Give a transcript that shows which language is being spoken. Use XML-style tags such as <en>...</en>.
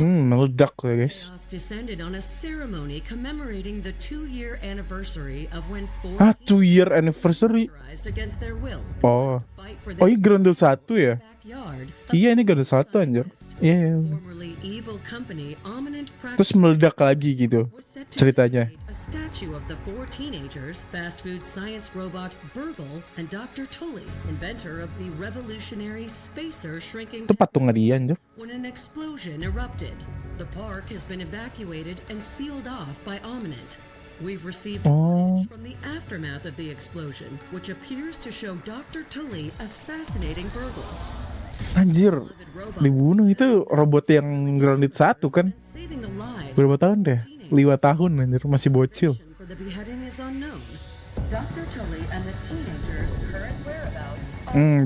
<id>Meledak ya, guys.</id> <en>Chaos descended on a ceremony commemorating the 2-year anniversary of when 2-year anniversary. against their will.</en> <id>Oh, ini Grounded 1 ya? Iya, ini Grounded 1, anjir. Iya.</id> <en>Formerly evil company Ominent</en> <id>Terus meledak lagi gitu ceritanya.</id> <en>A statue of the 4 teenagers, fast food science robot Burgle, and Dr. Tully, inventor of the revolutionary spacer shrinking</en> <id>Itu patungnya dia, anjir.</id> <en>when an explosion erupted. The park has been evacuated and sealed off by Ominent. We've received footage from the aftermath of the explosion, which appears to show Dr. Tully assassinating Burgle.</en> <id>Anjir, dibunuh itu robot yang Grounded 1 kan?</id> <en>Saving the lives</en> <id>Berapa tahun deh? 5 tahun, anjir, masih bocil.</id> <en>for the beheading is unknown. Dr. Tully and the teenagers' current whereabouts.</en>